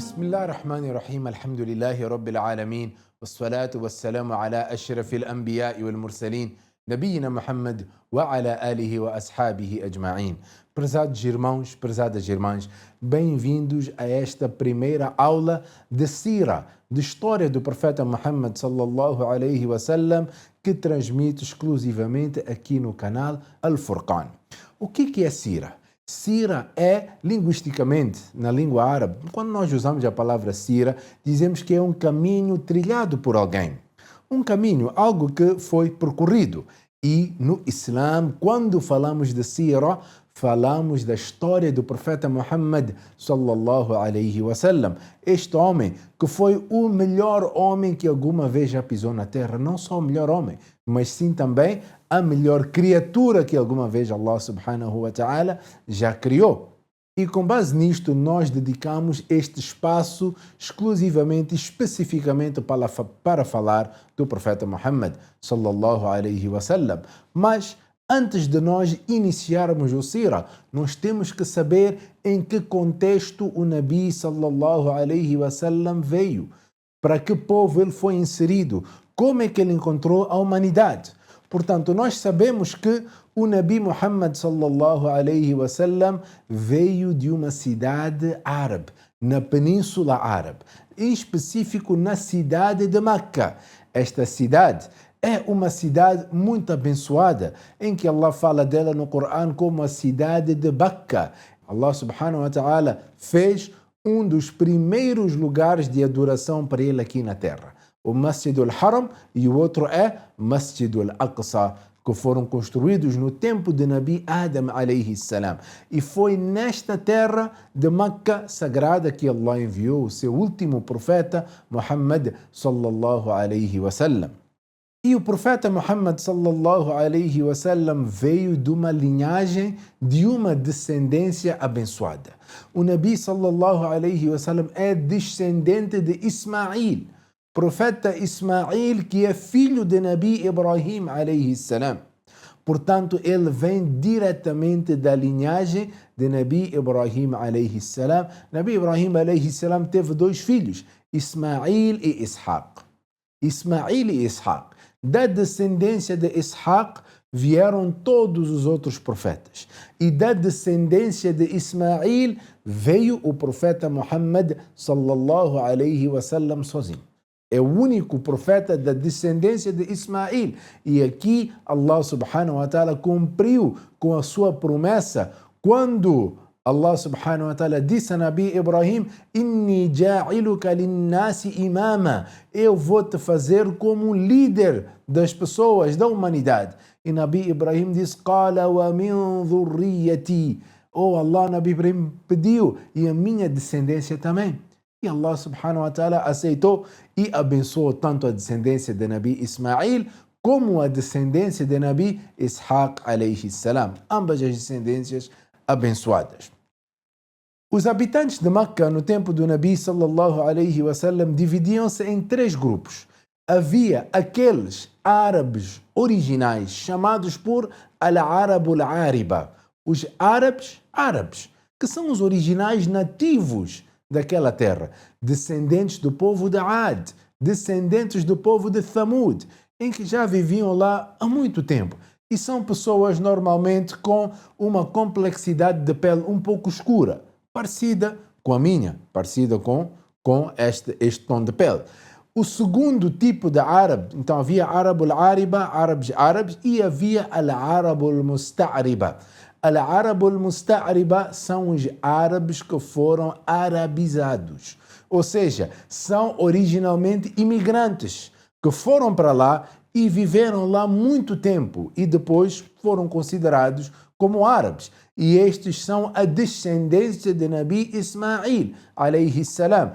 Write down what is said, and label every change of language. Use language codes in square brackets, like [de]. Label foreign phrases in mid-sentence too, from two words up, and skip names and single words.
[ar] الله الرحمن الرحيم الحمد لله رب العالمين والصلاة والسلام على أشرف الأنبياء والمرسلين نبينا Muhammad وعلى آله وأصحابه أجمعين. [pt] Prezados irmãos, prezadas irmãs, bem-vindos a esta primeira aula de Sira, de história do profeta Muhammad [ar] صلى الله عليه وسلم, [pt] que transmite exclusivamente aqui no canal Al-Furqan. O que é Sira? Sira é, linguisticamente, na língua árabe, quando nós usamos a palavra Sira, dizemos que é um caminho trilhado por alguém. Um caminho, algo que foi percorrido. E no Islã, quando falamos de Sira, falamos da história do profeta Muhammad [ar] صلى الله عليه وسلم. [pt] Este homem que foi o melhor homem que alguma vez já pisou na terra. Não só o melhor homem, mas sim também a melhor criatura que alguma vez Allah [ar] سبحانه وتعالى [pt] já criou. E com base nisto, nós dedicamos este espaço exclusivamente, especificamente para falar do profeta Muhammad [ar] صلى الله عليه وسلم. [pt] Mas antes de nós iniciarmos o Sira, nós temos que saber em que contexto o Nabi [ar] صلى الله عليه وسلم [pt] veio, para que povo ele foi inserido, como é que ele encontrou a humanidade. Portanto, nós sabemos que o Nabi Muhammad [ar] صلى الله عليه وسلم [pt] veio de uma cidade árabe, na Península Árabe, em específico na cidade de Meca. Esta cidade é uma cidade muito abençoada, em que Allah fala dela no Corão como a cidade de Bakka. Allah [ar] سبحانه وتعالى [pt] fez um dos primeiros lugares de adoração para ele aqui na terra. O Masjid al-Haram e o outro é Masjid al-Aqsa, que foram construídos no tempo de Nabi Adam [ar] عليه السلام. [pt] E foi nesta terra de Meca sagrada que Allah enviou o seu último profeta, Muhammad [ar] صلى الله عليه وسلم. [pt] E o profeta Muhammad [ar] صلى الله عليه وسلم [pt] veio de uma linhagem, de uma descendência abençoada. O Nabi [ar] صلى الله عليه وسلم [pt] é descendente de Ismail, profeta Ismail, que é filho de Nabi Ibrahim [ar] عليه السلام. [pt] Portanto, ele vem diretamente da linhagem de Nabi Ibrahim [ar] عليه السلام. [pt] Nabi Ibrahim [ar] عليه السلام [pt] teve dois filhos, Ismail e Ishaq. Ismail e Ishaq. Da descendência de Ishaq vieram todos os outros profetas. E da descendência de Ismail veio o profeta Muhammad [ar] صلى الله عليه وسلم [pt] sozinho. É o único profeta da descendência de Ismail. E aqui Allah [ar] سبحانه وتعالى [pt] cumpriu com a sua promessa quando Allah [ar] سبحانه وتعالى [pt] disse a Nabi Ibrahim: [ar] إني جاعلك للناس إماما. [pt] Eu vou te fazer como líder das pessoas, da humanidade. E Nabi Ibrahim disse: [ar] قال ومن ذريتي. [pt] Oh Allah, Nabi Ibrahim pediu, e a minha descendência também. E Allah [ar] سبحانه وتعالى [pt] aceitou e abençoou tanto a descendência de Nabi Ismail como a descendência de Nabi Ishaq [ar] عليه السلام. [pt] Ambas as descendências abençoadas. Os habitantes de Meca no tempo do Nabi [ar] صلى الله عليه وسلم [pt] dividiam-se em três grupos. Havia aqueles árabes originais chamados por [ar] العرب العاربة, [pt] os árabes, que são os originais nativos daquela terra, descendentes do povo de Ad, descendentes do povo de Thamud, em que já viviam lá há muito tempo. E são pessoas normalmente com uma complexidade de pele um pouco escura, parecida com a minha, parecida com este tom de pele. O segundo tipo de árabe, então havia [ar] عرب العاربة, [pt] árabes, e havia [ar] العرب المستعربة. العرب المستعربة [pt] são os árabes que foram arabizados, ou seja, são originalmente imigrantes que foram para lá e viveram lá muito tempo e depois foram considerados como árabes. E estes são a descendência de Nabi Ismail [ar] عليه السلام.